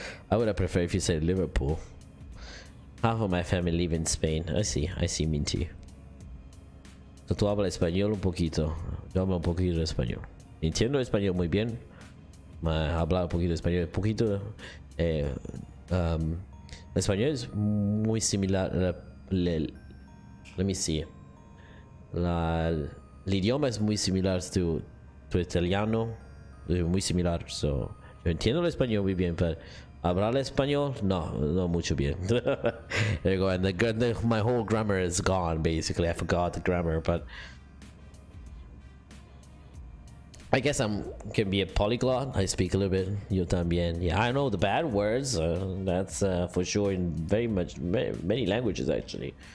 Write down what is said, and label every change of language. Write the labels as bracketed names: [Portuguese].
[English] I would have preferred if you said Liverpool. Half of my family live in Spain. I see, Minty. [Spanish] So tú hablas español un poquito. Yo hablo un poquito de español. Entiendo español muy bien. Hablar un poquito de español. El español es muy similar. [English] Let me see. [Spanish] El idioma es muy similar to italiano, muy similar, so Yo entiendo el español muy bien, but hablar español, no mucho bien. [English] There you go. And my whole grammar is gone. Basically, I forgot the grammar, but I guess can be a polyglot. I speak a little bit. [Spanish] Yo también. [English] Yeah, I know the bad words. That's for sure in many languages actually.